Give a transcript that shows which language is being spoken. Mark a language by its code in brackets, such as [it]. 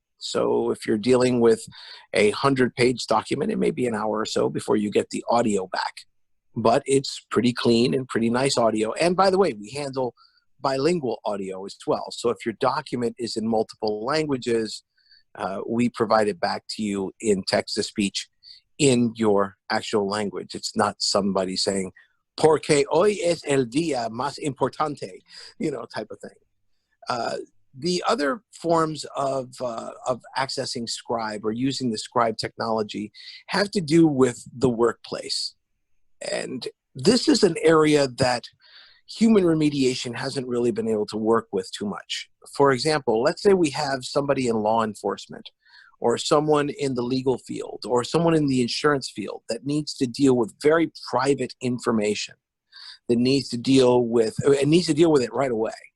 [en] So if you're dealing with a 100-page document, it may be an hour or so before you get the audio back. But it's pretty clean and pretty nice audio. And by the way, we handle bilingual audio as well. So if your document is in multiple languages, we provide it back to you in text-to-speech in your actual language. It's not somebody saying, [es] porque hoy es el día más importante, [en] type of thing. The other forms of accessing Scribe or using the Scribe technology have to do with the workplace. And this is an area that human remediation hasn't really been able to work with too much. For example, let's say we have somebody in law enforcement, or someone in the legal field, or someone in the insurance field that needs to deal with very private information, that needs to deal with it right away.